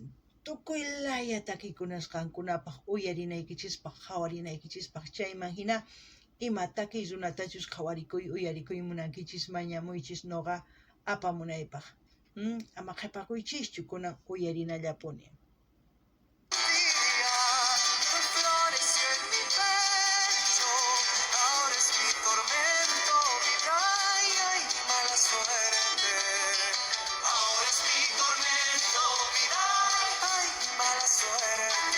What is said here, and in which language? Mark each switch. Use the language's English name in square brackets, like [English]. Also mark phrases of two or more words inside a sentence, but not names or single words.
[Quechua] Tukuy laya takiykunas qankunapaq uyarinaykichispaq qhawarinaykichispaq chayman hina Imatakis runatachus qhawarikuy uyarikuy munankichis mañamuychis noqa apamunaypaq. Ama qhipakuychischu kunan uyarinallapuni. [Spanish] Floreció en mi pecho, ahora es mi tormento, ay, ay, mi mala suerte. Ahora es mi tormento, ay, ay, mi mala suerte.